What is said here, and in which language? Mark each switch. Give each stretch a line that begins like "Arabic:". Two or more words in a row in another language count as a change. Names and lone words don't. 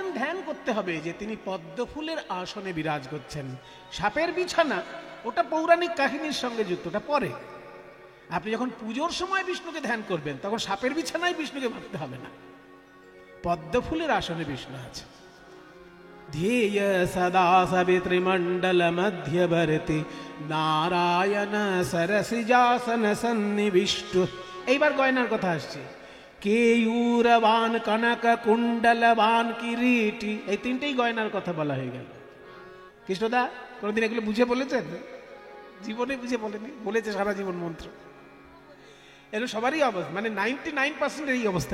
Bangla: ধ্যান করতে হবে যে তিনি পদ্মফুলের আসনে বিরাজ করছেন। সাপের বিছানা ওটা পৌরাণিক কাহিনীর সঙ্গে যুক্ত, ওটা পরে। আপনি যখন পুজোর সময় বিষ্ণুকে ধ্যান করবেন তখন সাপের বিছানায় বিষ্ণুকে ভাবতে হবে না, পদ্মফুলের আসনে বিষ্ণু আছে।
Sanskrit: ध्येय सदा सवितृमंडल मध्यवर्ती नारायण सरसिजासन सन्निविष्ट।
Bangla: এইবার গয়নার কথা আসছে।
Sanskrit: কেয়ূরবান কনক কুণ্ডলবান কিরীটি,
Bangla: এই তিনটেই গয়নার কথা বলা হয়ে গেল। কৃষ্ণদা কোনদিন এগুলো বুঝে বলেছেন? জীবনে বুঝে বলেনি, বলেছে সারা জীবন মন্ত্র। এর সবারই অবস্থা, মানে 99% এই অবস্থা।